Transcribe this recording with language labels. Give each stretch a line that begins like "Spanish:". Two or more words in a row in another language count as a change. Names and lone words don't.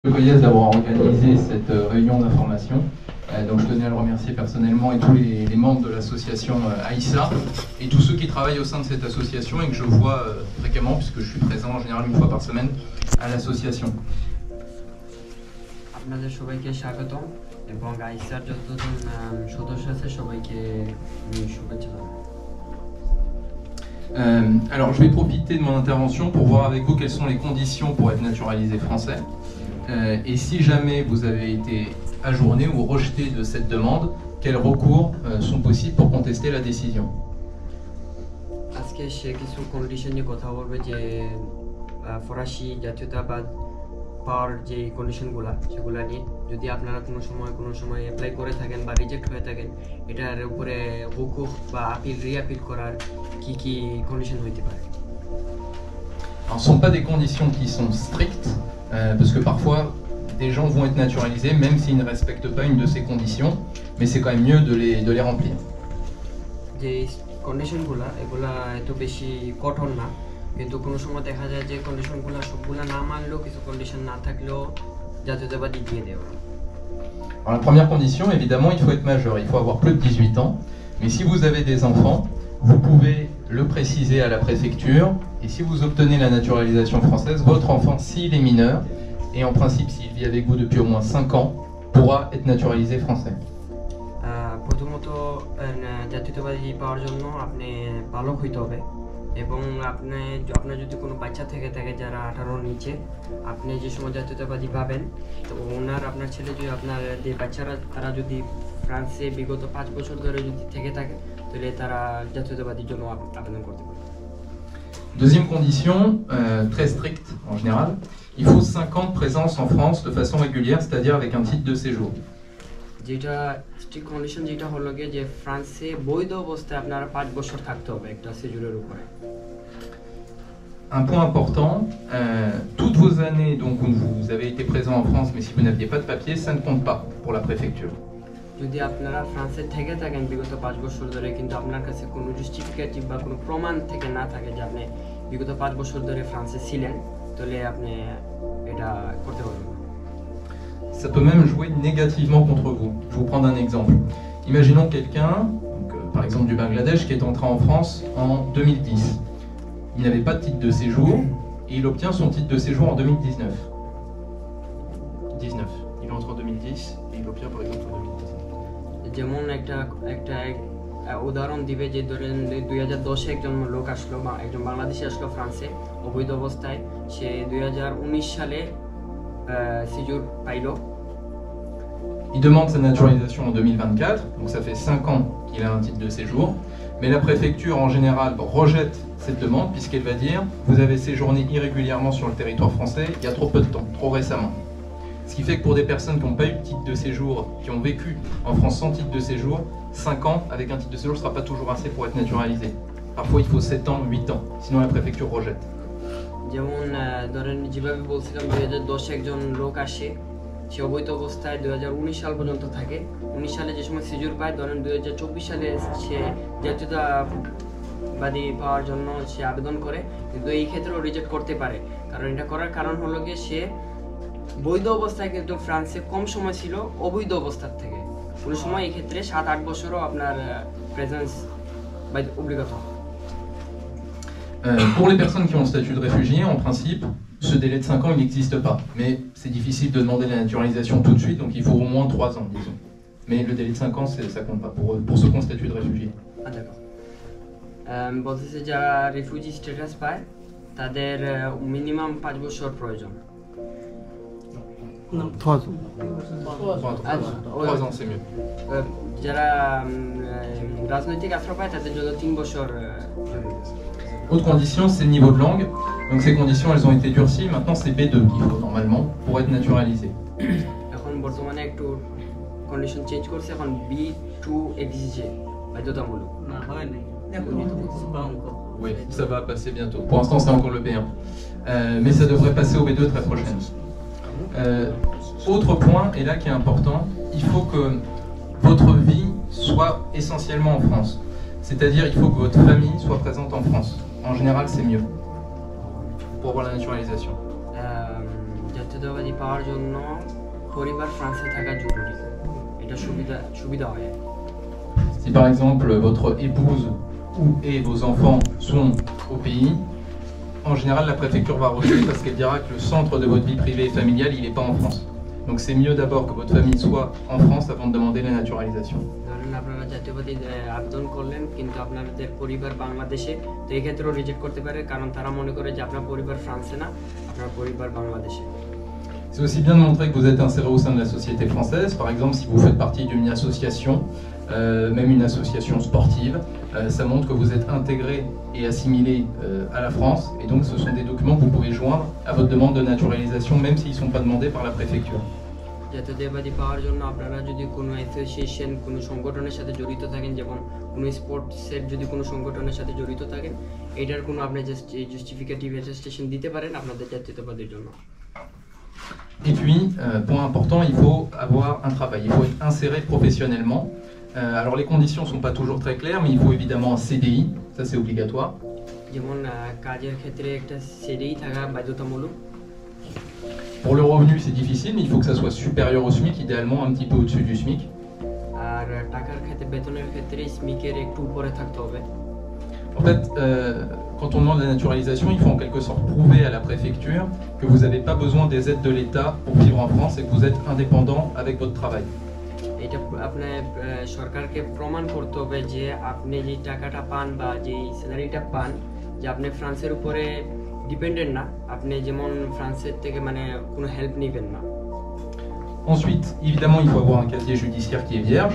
French: Coyez d'avoir organisé cette réunion d'information. Donc je tenais à le remercier personnellement et tous les membres de l'association AISA et tous ceux qui travaillent au sein de cette association et que je vois fréquemment puisque je suis présent en général une fois par semaine à l'association.
Bangla: আপনাদের সবাইকে স্বাগতম এবং আইসার যতজন সদস্য আছে সবাইকে শুভেচ্ছা জানাই।
French: Alors je vais profiter de mon intervention pour voir avec vous quelles sont les conditions pour être naturalisé français. Et si jamais vous avez été ajourné ou rejeté de cette demande, quels recours sont possibles pour contester la décision?
Bangla: আজকে সে কিছু কন্ডিশন নিয়ে কথা বলবে যে ফরাসি জাতীয়তাবাদ পাওয়ার যে কন্ডিশনগুলো সেগুলো নিয়ে যদি আপনারা কোনো সময় অ্যাপ্লাই করে থাকেন বা রিজেক্ট হয়ে থাকেন এটার উপরে হুকুক বা
English: appeal reappeal
Bangla: করার কি কন্ডিশন হইতে পারে।
French: Alors, ce ne sont pas des conditions qui sont strictes, parce que parfois des gens vont être naturalisés même s'ils ne respectent pas une de ces conditions, mais c'est quand même mieux de les remplir.
Bangla: যে কন্ডিশনগুলো এগুলা এত বেশি কঠোর না, কিন্তু কোনো সময় দেখা যায় যে কন্ডিশনগুলো সবগুলো না মানলেও কিছু কন্ডিশন না থাকলেও জাতীয়তাবাদী দিয়ে দেওয়া।
French: Alors, la première condition, évidemment, il faut être majeur, il faut avoir plus de 18 ans, mais si vous avez des enfants, vous pouvez le préciser à la préfecture, et si vous obtenez la naturalisation française, votre enfant, s'il est mineur, et en principe s'il vit avec vous depuis au moins 5 ans, pourra être naturalisé français.
Bangla: প্রথমত জাতীয়তাবাদী পাওয়ার জন্য আপনি বালক হইতে হবে এবং আপনার যদি কোনো বাচ্চা থেকে থাকে যারা 18 নিচে, আপনি যে সময় জাতীয়তাবাদী পাবেন তো আপনার ছেলে যদি আপনার যে বাচ্চারা তারা যদি ফ্রান্সে বিগত 5 বছর ধরে যদি থেকে থাকে তাহলে তারা জাতীয়তাবাদীর জন্য আবেদন করতে পারে।
French: Deuxième condition, très stricte en général, il faut 5 ans de présence en France de façon régulière, c'est-à-dire avec un titre de séjour.
Bangla: যেটা
English: strict condition
Bangla: যেটা হলো যে ফ্রান্সে বৈধ অবস্থায় আপনারা 5 বছর থাকতে হবে একটা séjour উপরে।
French: Un point important, toutes vos années donc où vous avez été présent en France mais si vous n'aviez pas de papier, ça ne compte pas pour la préfecture.
Bangla: যদি আপনারা ফ্রান্সে থেকে থাকেন বিগত 5 বছর ধরে কিন্তু আপনার কাছে কোনো জাস্টিফিকেটিভ বা কোনো প্রমাণ থেকে না থাকে যে আপনি বিগত 5 বছর ধরে ফ্রান্সে ছিলেন তাহলে আপনি এটা করতে পারবেন না।
French: Ça peut même jouer négativement contre vous. Je vais vous prendre un exemple. Imaginons quelqu'un, par exemple du Bangladesh, qui est entré en France en 2010. Il n'avait pas de titre de séjour et il obtient son titre de séjour en 2019. 19. Il entre en 2010 et il obtient par exemple en 2019.
Bangla: যেমন একটা উদাহরণ দিবে যে ধরেন 2010 এ একজন লোক আসলো বা একজন বাংলাদেশি আসলো ফ্রান্সে অবৈধ অবস্থায়, সে 2019 সালে séjour পাইলো।
French: Il demande sa naturalisation en 2024, donc ça fait 5 ans qu'il a un titre de séjour, mais la préfecture en général rejette cette demande puisqu'elle va dire vous avez séjourné irrégulièrement sur le territoire français il y a trop peu de temps, trop récemment. Ce qui fait que pour des personnes qui n'ont pas eu de titre de séjour, qui ont vécu en France sans titre de séjour, 5 ans avec un titre de séjour ne sera pas toujours assez pour être naturalisé. Parfois il faut 7 ans, 8 ans, sinon la préfecture rejette.
Bangla: যেমন ধরেন যেভাবে বলছিলাম 2010 একজন লোক আসে, সে অবৈধ অবস্থায় 2019 সাল পর্যন্ত থাকে, 19 সালে যে সময় সিজুর পায় ধরেন 2024 সালে সে জাতীয়তাবাদী পাওয়ার জন্য সে আবেদন করে, কিন্তু এই ক্ষেত্রেও রিজেক্ট করতে পারে। কারণ এটা করার কারণ হলো গিয়ে সে বৈধ অবস্থায় কিন্তু ফ্রান্সে কম সময় ছিল অবৈধ অবস্থার থেকে, কোনো সময় এই ক্ষেত্রে 7-8 বছরও আপনার
French: présence obligatoire. Pour les personnes qui ont le statut de réfugié, en principe, ce délai de 5 ans il n'existe pas. Mais c'est difficile de demander la naturalisation tout de suite, donc il faut au moins 3 ans, disons. Mais le délai de 5 ans, ça compte pas pour ceux qui ont le statut de réfugié. Ah d'accord.
Bangla: বলতেছে যারা
English: refugee status
Bangla: পায় তাদের মিনিমাম 5 বছর প্রয়োজন।
French: 3 ans, c'est mieux.
Bangla: যারা রাজনৈতিক আশ্রয় পায় তাদের জন্য 3 বছর।
French: Autre condition, c'est le niveau de langue. Donc ces conditions, elles ont été durcies. Maintenant, c'est B2 qu'il faut normalement pour être naturalisé.
Bangla: এখন বর্তমানে একটু
English: condition change
Bangla: করছে, এখন B2 এক্সিজে বাধ্যতামূলক। না হয় নাই।
French: Oui, ça va passer bientôt. Pour l'instant, c'est encore le B1. Mais ça devrait passer au B2 très prochainement. Autre point, et là qui est important, il faut que votre vie soit essentiellement en France. C'est-à-dire il faut que votre famille soit présente en France. En général, c'est mieux pour avoir la naturalisation.
Bangla: জাতীয়তাবাদী পাওয়ার জন্য পরিবার ফ্রান্সে থাকা জরুরি, এটা সুবিধা হয়।
French: Si par exemple votre épouse ou et vos enfants sont au pays, en général la préfecture va rejeter parce qu'elle dira que le centre de votre vie privée et familiale il n'est pas en France. Donc c'est mieux d'abord que votre famille soit en France avant de demander la naturalisation.
Bangla: ধরেন আপনারা জাতীয়তাবাদী আবেদন করলেন কিন্তু আপনাদের পরিবার বাংলাদেশে, তো এই ক্ষেত্রেও রিজেক্ট করতে পারে কারণ তারা মনে করে যে আপনার পরিবার ফ্রান্সে না, আপনার পরিবার বাংলাদেশে।
French: C'est aussi bien de montrer que vous êtes inséré au sein de la société française. Par exemple, si vous faites partie d'une association, même une association sportive, ça montre que vous êtes intégré et assimilé à la France. Et donc, ce sont des documents que vous pouvez joindre à votre demande de naturalisation, même s'ils ne sont pas demandés par la préfecture.
Bangla: জাতীয়তাবাদী পাওয়ার জন্য আপনারা যদি কোনো অ্যাসোসিয়েশন, কোনো সংগঠনের সাথে জড়িত থাকেন, যেমন কোনো স্পোর্টসের যদি কোনো সংগঠনের সাথে জড়িত থাকেন, এটার কোনো আপনি
French: justificatif attestation
Bangla: দিতে পারেন আপনাদের জাতীয়তাবাদীর জন্য।
French: Et puis, point important, il faut avoir un travail, il faut être inséré professionnellement. Alors les conditions ne sont pas toujours très claires, mais il faut évidemment un CDI, ça c'est obligatoire.
Bangla: যেমন কাজের ক্ষেত্রে একটা সিডিই থাকা বাধ্যতামূলক।
French: Pour le revenu c'est difficile, mais il faut que ça soit supérieur au SMIC, idéalement un petit peu au-dessus du SMIC.
Bangla: আর টাকার ক্ষেত্রে, বেতনের ক্ষেত্রে স্মিকের একটু উপরে থাকতে হবে।
French: En fait, quand on demande la naturalisation, il faut en quelque sorte prouver à la préfecture que vous n'avez pas besoin des aides de l'État pour vivre en France et que vous êtes indépendant avec votre travail.
Bangla: এটা আপনার সরকারকে প্রমাণ করতে হবে যে আপনি যে টাকাটা পান বা যে স্যালারিটা পান, যে আপনি ফ্রান্সের উপরে ডিপেন্ডেন্ট না, আপনি যেমন ফ্রান্সের থেকে মানে কোনো হেল্প নেবেন না।
French: Ensuite, évidemment, il faut avoir un casier judiciaire qui est vierge.